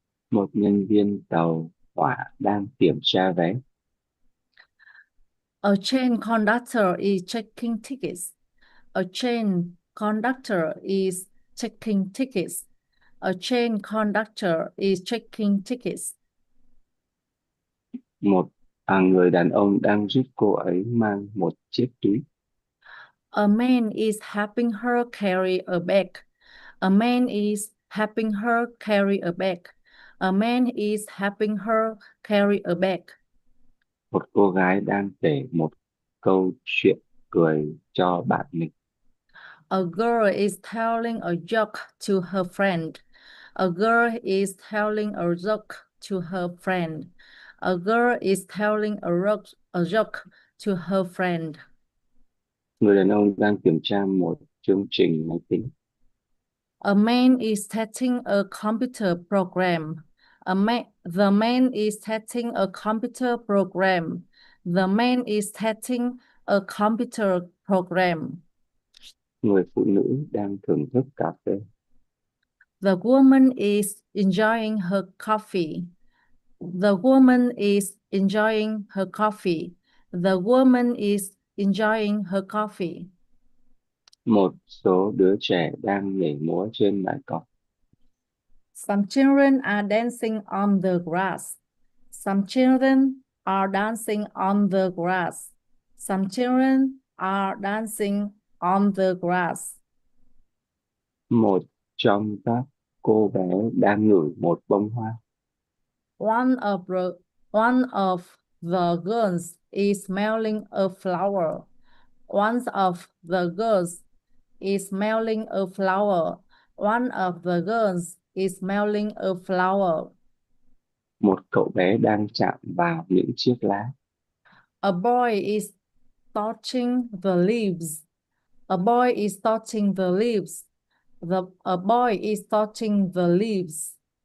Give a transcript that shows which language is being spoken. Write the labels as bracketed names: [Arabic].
[Vietnamese] Một nhân viên tàu hỏa đang kiểm tra vé. [English] A train conductor is checking tickets. A train conductor is checking tickets. A train conductor is checking tickets. [Vietnamese] Một người đàn ông đang giúp cô ấy mang một chiếc túi. [English] A man is helping her carry a bag. A man is helping her carry a bag. A man is helping her carry a bag. [Vietnamese] Một cô gái đang kể một câu chuyện cười cho bạn mình. [English] A girl is telling a joke to her friend. A girl is telling a joke to her friend. A girl is telling a joke to her friend. [Vietnamese] Người đàn ông đang kiểm tra một chương trình máy tính. [English] A man is testing a computer program. The man is testing a computer program. The man is testing a computer program. [Vietnamese] Người phụ nữ đang thưởng thức cà phê. [English] The woman is enjoying her coffee. The woman is enjoying her coffee. The woman is enjoying her coffee. [Vietnamese] Một số đứa trẻ đang nhảy múa trên bãi cỏ. [English] Some children are dancing on the grass. Some children are dancing on the grass. Some children are dancing on the grass. [Vietnamese] Một trong các cô bé đang ngửi một bông hoa. [English] One of the girls is smelling a flower. One of the girls is smelling a flower. One of the girls is smelling a flower. [Vietnamese] Một cậu bé đang chạm vào những chiếc lá. [English] A boy is touching the leaves. A boy is touching the leaves. A boy is touching the leaves.